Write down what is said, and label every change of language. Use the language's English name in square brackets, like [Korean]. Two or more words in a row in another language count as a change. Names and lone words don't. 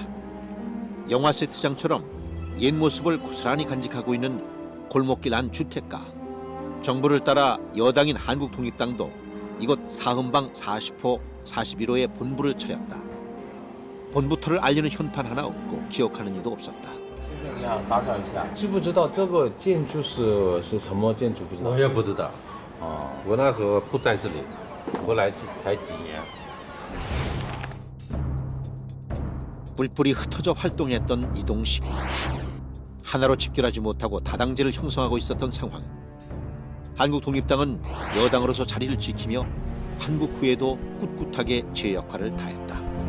[Korean] 영화 세트장처럼 옛 모습을 고스란히 간직하고 있는 골목길 안 주택가. 정부를 따라 여당인 한국독립당도 이곳 사흥방 40호, 41호에 본부를 차렸다. 본부터를 알리는 현판 하나 없고 기억하는 이도 없었다. [Chinese] 你好，打扰一下，知不知道这个建筑是什么建筑？不知道。我也不知道，我那时候不在这里，我来才几年。 [Korean] 뿔뿔이 흩어져 활동했던 이동식. 하나로 집결하지 못하고 다당제를 형성하고 있었던 상황. 한국독립당은 여당으로서 자리를 지키며 한국 후에도 꿋꿋하게 제 역할을 다했다.